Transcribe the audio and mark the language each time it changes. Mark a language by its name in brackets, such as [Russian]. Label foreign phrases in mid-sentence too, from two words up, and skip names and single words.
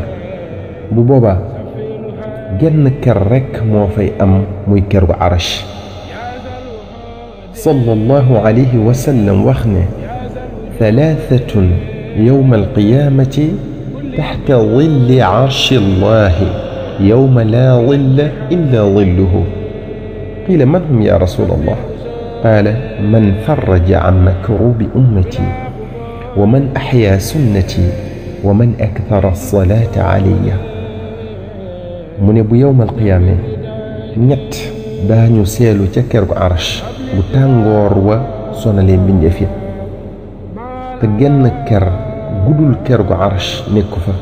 [Wolof] bu boobaa genn ker rekk moo fay am muy ker gu arash. [Arabic] صلى الله عليه وسلم [Wolof] wax ne [Arabic] ثلاثة يوم القيامة تحت ظل عرش الله يوم لا ظل إلا ظله. قيل من هم يا رسول الله قال من فرج عن مكروب أمتي ومن أحيا سنتي ومن أكثر الصلاة علي. [Wolof] mu ne bu yowmal qiyaame ñett daañu seelu ca ker gu arash bu tàngoor wa sonalee mbindeef yi te genn ker gudul ker gu arash nekku fa.